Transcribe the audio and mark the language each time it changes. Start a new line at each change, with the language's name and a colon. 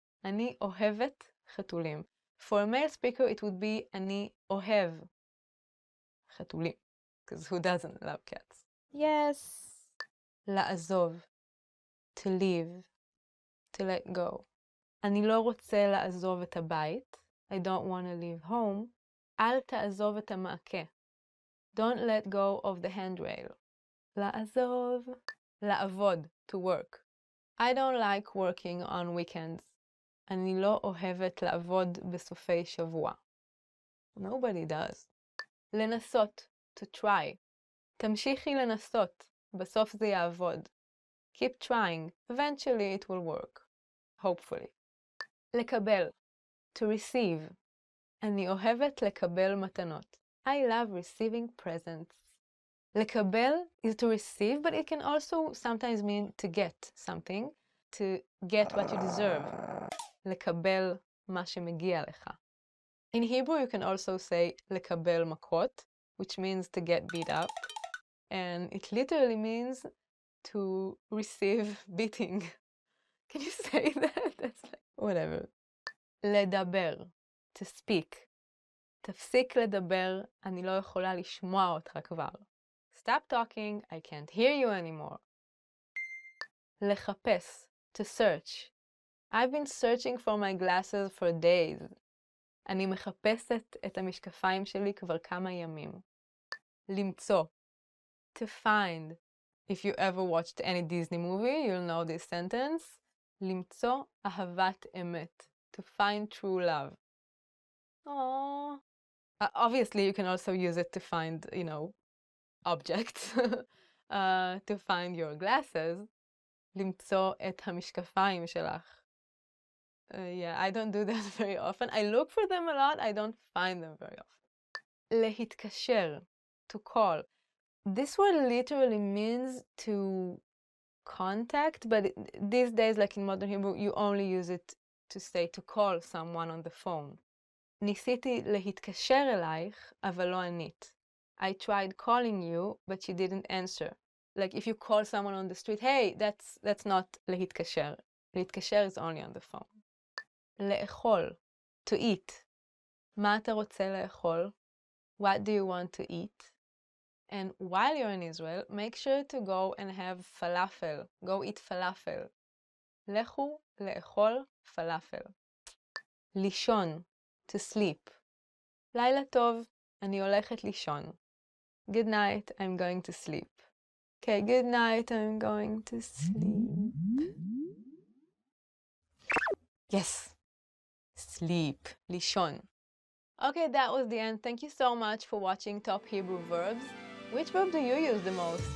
Hebrew: אני אוהבת חתולים.
English: For a male speaker, it would be
Hebrew: אני אוהב חתולים.
English: Because who doesn't love cats? Yes. לעזוב, to leave, to let go.
Hebrew: אני לא רוצה לעזוב את הבית.
English: I don't want to leave home.
Hebrew: אל תעזוב את המעקה.
English: Don't let go of the handrail. לעזוב. לעבוד, to work. I don't like working on weekends.
Hebrew: אני לא אוהבת לעבוד בסופי שבוע.
English: Nobody does.
Hebrew: לנסות,
English: to try.
Hebrew: תמשיכי לנסות. בסוף זה יעבוד.
English: Keep trying. Eventually it will work. Hopefully.
Hebrew: לקבל,
English: to receive.
Hebrew: אני אוהבת לקבל מתנות.
English: I love receiving presents. לקבל is to receive, but it can also sometimes mean to get something, to get what you deserve.
Hebrew: לקבל מה שמגיע לך.
English: In Hebrew, you can also say
Hebrew: לקבל מכות,
English: which means to get beat up, and it literally means to receive beating. Can you say that? That's like, whatever. לדבר, to speak.
Hebrew: תפסיק לדבר, אני לא יכולה לשמוע אותך כבר.
English: Stop talking, I can't hear you anymore. לחפש, to search. I've been searching for my glasses for days.
Hebrew: אני מחפשת את המשקפיים שלי כבר כמה ימים.
English: למצוא, to find. If you ever watched any Disney movie, you'll know this sentence.
Hebrew: למצוא אהבת אמת.
English: To find true love. Aww. Obviously, you can also use it to find, you know, objects. To find your glasses.
Hebrew: למצוא את המשקפיים שלך.
English: Yeah, I don't do that very often. I look for them a lot. I don't find them very often. להתקשר, to call. This word literally means to contact, but these days, like in modern Hebrew, you only use it to say to call someone on the phone.
Hebrew: ניסיתי להתקשר אלייך, אבל לא ענית.
English: I tried calling you, but you didn't answer. Like if you call someone on the street, hey, that's not להתקשר. להתקשר is only on the phone. לאכול, to eat.
Hebrew: מה אתה רוצה לאכול?
English: What do you want to eat? And while you're in Israel, make sure to go and have falafel. Go eat falafel.
Hebrew: לכו לאכול falafel.
English: לישון, to sleep.
Hebrew: לילה טוב, אני הולכת לישון.
English: Good night, I'm going to sleep. Okay, good night, I'm going to sleep. Yes, sleep, לישון. Okay, that was the end. Thank you so much for watching Top Hebrew Verbs. Which verb do you use the most?